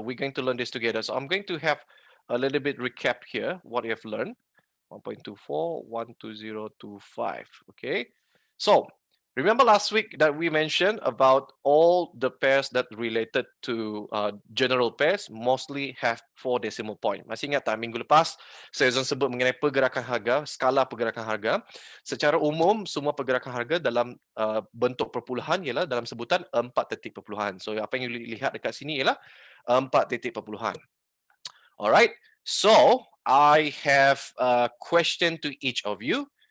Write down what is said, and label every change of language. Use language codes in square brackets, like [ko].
[en] We're going to learn this together. So I'm going to have a little bit recap here what you have learned. 1.24, 12025, okay. So remember last week that we mentioned about all the pairs that related to general pairs mostly have 4 decimal point. [ms] Masih ingat tak minggu lepas saya sebut mengenai pergerakan harga, skala pergerakan harga. Secara umum semua pergerakan harga dalam bentuk perpuluhan ialah dalam sebutan 4 titik perpuluhan. So apa yang you lihat dekat sini ialah 4 titik perpuluhan. [en] Alright, so I have a question to each of you.